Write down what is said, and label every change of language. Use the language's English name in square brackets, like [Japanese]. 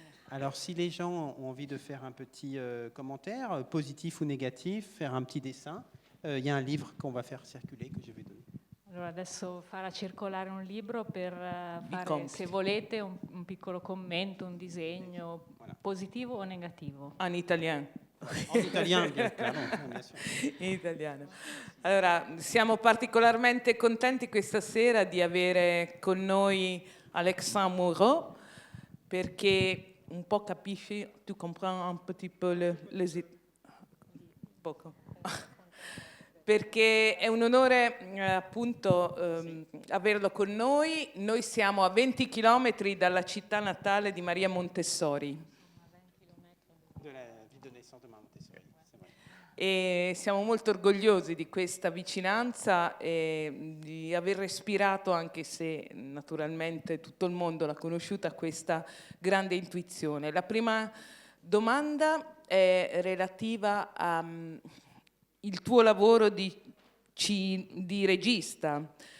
[French] Alors, si les gens ont envie de faire un petit commentaire, positif ou négatif, faire un petit dessin, il y a un livre qu'on va faire circuler, que je vais donner. [Italian] Allora adesso farà circolare un libro per fare, compiti. se volete, un piccolo commento, un disegno, [French] Voilà. [Italian] positivo o negativo. [French] En italien. En italien, bien sûr. [Italian] In italiano. Allora, siamo particolarmente contenti questa sera di avere con noi Alexandre Moreau, perché un po' capisci, [French] tu comprends un petit peu [Italian] poco. Perché è un onore appunto averlo con noi. Noi siamo a 20 chilometri dalla città natale di Maria Montessori. [French] De la vie de naissance de Maria Montessori, c'est vrai. [Italian] E siamo molto orgogliosi di questa vicinanza e di aver respirato, anche se naturalmente tutto il mondo l'ha conosciuta, questa grande intuizione. La prima domanda è relativa al tuo lavoro di regista.